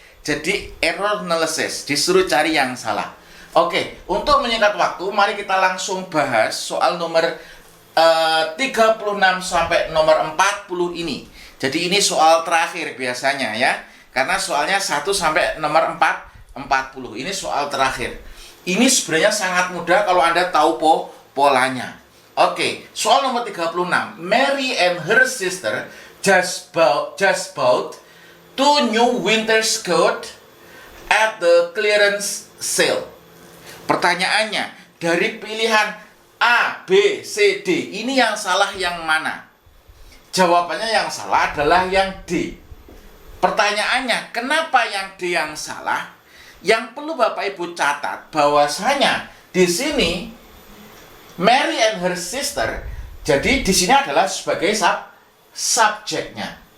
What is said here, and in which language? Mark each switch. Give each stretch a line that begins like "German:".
Indonesian: Jadi error analysis, disuruh cari yang salah. Oke, untuk menyingkat waktu, mari kita langsung bahas soal nomor 36 sampai nomor 40 ini. Jadi ini soal terakhir biasanya ya. Karena soalnya 1 sampai nomor 40. Ini soal terakhir. Ini sebenarnya sangat mudah kalau Anda tahu polanya. Oke, soal nomor 36.
English: Mary and her sister just bought 2 new winter coat at the clearance sale.
Indonesian: Pertanyaannya, dari pilihan A, B, C, D, ini yang salah yang mana? Jawabannya yang salah adalah yang D. Pertanyaannya, kenapa yang D yang salah? Yang perlu Bapak Ibu catat bahwasanya di sini
English: Mary and her sister,
Indonesian: jadi di sini adalah sebagai subjeknya.